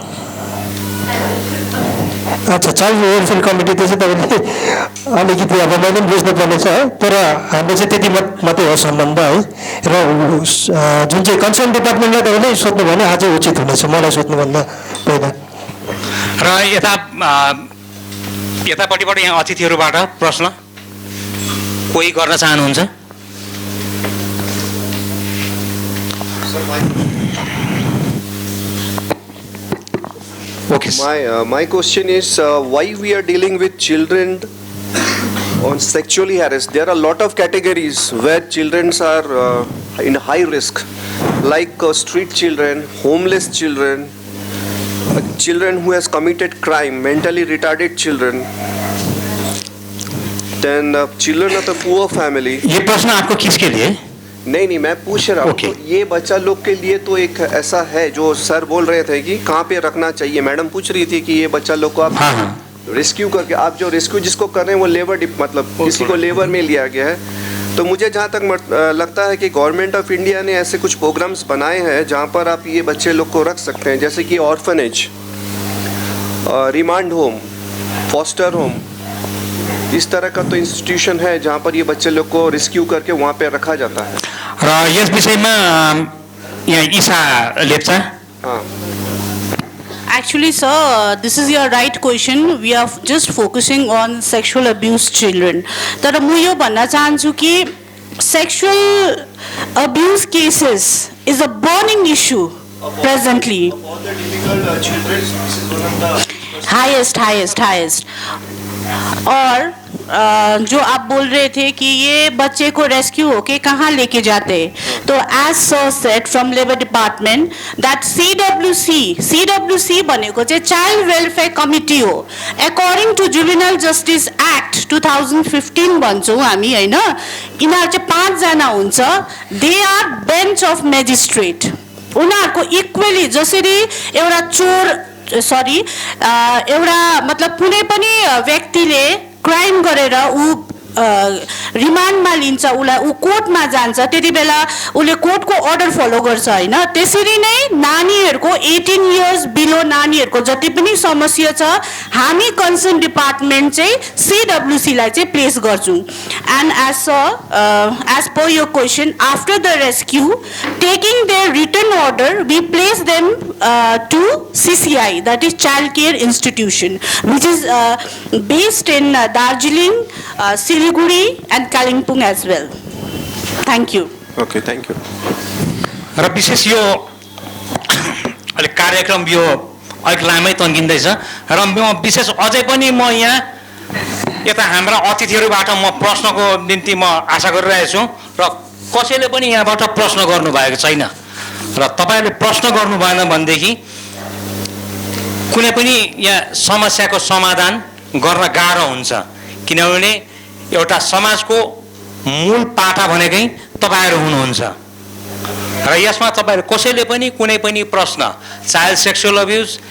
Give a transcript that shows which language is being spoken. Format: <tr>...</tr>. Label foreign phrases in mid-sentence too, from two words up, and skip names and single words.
<ne>अच्छा चाइल्ड वेलफेयर कमिटी चाहिँ तपाईँले अलिकति अब मैले पनि बुझ्नुपर्नेछ है तर हाम्रो चाहिँ त्यति मात्रै हो सम्बन्ध है र जुन चाहिँ</ne> <en>concern departmentलाई</en> <ne>तपाईँले सोध्नु भने अझै उचित हुनेछ मलाई सोध्नुभन्दा पहिला र यतापट्टिबाट यहाँ अतिथिहरूबाट प्रश्न कोही गर्न चाहनुहुन्छ</ne> <en>Okay. My question is why we are dealing with children on sexually harassed. There are a lot of categories where children are in high risk, like street children, homeless children, children who has committed crime, mentally retarded children, then children of the poor family.</en> <hi>ये प्रश्न आपको किसके लिए? नहीं मैं पूछ रहा हूँ।</hi> <en>Okay.</en> <hi>तो ये बच्चा लोग के लिए तो एक ऐसा है जो सर बोल रहे थे कि कहाँ पे रखना चाहिए। मैडम पूछ रही थी कि ये बच्चा लोग को आप रेस्क्यू करके, आप जो रेस्क्यू जिसको कर रहे हैं वो लेबर मतलब किसी को लेबर में लिया गया है। तो मुझे जहाँ तक लगता है कि गवर्नमेंट ऑफ इंडिया ने ऐसे कुछ प्रोग्राम्स बनाए हैं जहाँ पर आप ये बच्चे लोग को रख सकते हैं, जैसे कि ऑर्फनेज,</hi> <en>remand home, foster home,</en> <hi>इस तरह का तो इंस्टीट्यूशन है जहाँ पर ये बच्चे लोग को रेस्क्यू करके वहाँ पे रखा जाता है।</hi> <ne>र यस विषयमा यहाँ ईशा लेप्चा।</ne> <en>Actually, sir, this is your right question. We are just focusing on sexual abuse children.</en> <ne>तर म यो भन्न चाहन्छु कि</ne> <en>sexual abuse cases is a burning issue presently. Highest.</en> <hi>और जो आप बोल रहे थे कि ये बच्चे को रेस्क्यू होके कहाँ लेके जाते, तो</hi> <en>as sir said from labour department that</en> <ne>CWC भनेको चाहिँ चाइल्ड वेलफेयर कमिटी हो।</ne> <en>according to</en> <ne>जुवेनाइल जस्टिस एक्ट 2015 भन्छौँ हामी हैन, यिनीहरू चाहिँ 5 जना हुन्छ।</ne> <en>they are bench of magistrate.</en> <ne>उनीहरूको इक्वली जसरी एउटा एउटा मतलब कुनै पनि व्यक्तिले क्राइम गरेर ऊ रिमान्डमा लिन्छ, उसलाई ऊ कोर्टमा जान्छ, त्यति बेला उसले कोर्टको अर्डर फलो गर्छ हैन। त्यसरी नै नानीहरूको 18</ne> <en>years below</en> <ne>नानीहरूको जति पनि समस्या छ, हामी</ne> <en>concern department</en> <ne>चाहिँ CWC लाई चाहिँ प्लेस गर्छौँ।</ne> <en>and as per your question, after the rescue taking their written order we place them to CCI, that is Child Care Institution, which is based in Darjeeling, Siliguri and Kalimpong as well. Thank you. Okay, thank you.</en> <ne>र विशेष यो अलिक कार्यक्रम यो अलिक लामै तन्किँदैछ र म विशेष अझै पनि म यहाँ यता हाम्रा अतिथिहरूबाट म प्रश्नको निम्ति म आशा गरिरहेको छु र कसैले पनि यहाँबाट प्रश्न गर्नुभएको छैन र तपाईँले प्रश्न गर्नु भएन भनेदेखि कुनै पनि यहाँ समस्याको समाधान गर्न गाह्रो हुन्छ, किनभने एउटा समाजको मूल पाटा भनेकै तपाईहरु हुनुहुन्छ र यसमा तपाईहरु कसैले पनि कुनै पनि प्रश्न</ne> <en>child sexual abuse</en>